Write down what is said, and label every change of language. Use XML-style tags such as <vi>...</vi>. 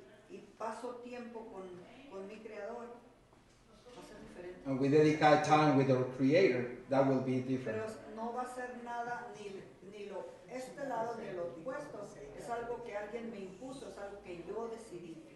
<es>y paso tiempo con mi Creador, va a ser diferente.</es> <en>and we dedicate time with our Creator, that will be different.</en> <es>Pero no va a ser nada ni este lado ni lo opuesto. Es algo que alguien me impuso, es algo que yo decidí.</es>